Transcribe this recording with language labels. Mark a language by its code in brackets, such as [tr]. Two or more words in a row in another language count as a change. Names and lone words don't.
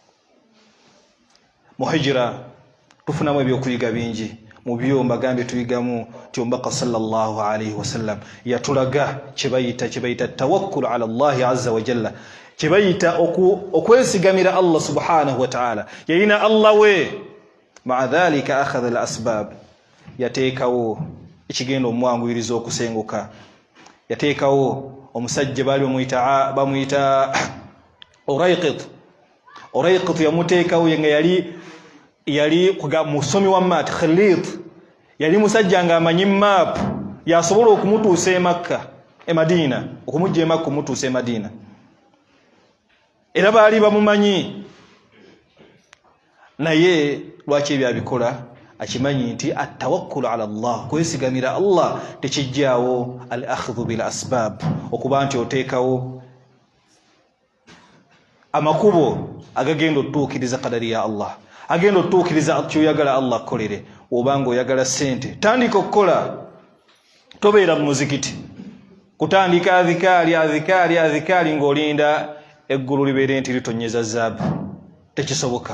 [lg] Mu hijira tufunamu ebyokuyiga bingi. Mu byo mbagambye tuyigamu ti omubaka [ar] صلى الله عليه وسلم [lg] yatulaga kyebayita [ar] توكل على الله عز وجل, [lg] kyebayita okwesigamira Allah [ar] سبحانه وتعالى. [lg] Yayina Allah we, [ar] مع ذلك أخذ الأسباب, [lg] yateekawo ekigenda omwanguyiriza okusenguka. Yateekawo omusajja baali bamuyita Urayqit yamuteekawo nga yali musomi wa maat Khalid, yali musajja nga amanyi map, yasobola okumutuusa e Madina, okumujja e Makka okumutuusa e Madina. Era baali bamumanyi, naye lwaki ebyabikola akimanyi nti [ar] التوكل على الله, [lg] kwesigamira Allah tekijjaawo [ar] الأخذ بالأسباب, [lg] okuba nti oteekawo amakubo agagenda otuukiriza kadari ya Allah, agenda otuukiriza kyoyagala Allah akkolere. Obanga oyagala sente, tandika okukola, tobeera mu muzikiti kutandika adhikaari ng'olinda eggulu libeere nti litonyeza zaabu, tekisoboka.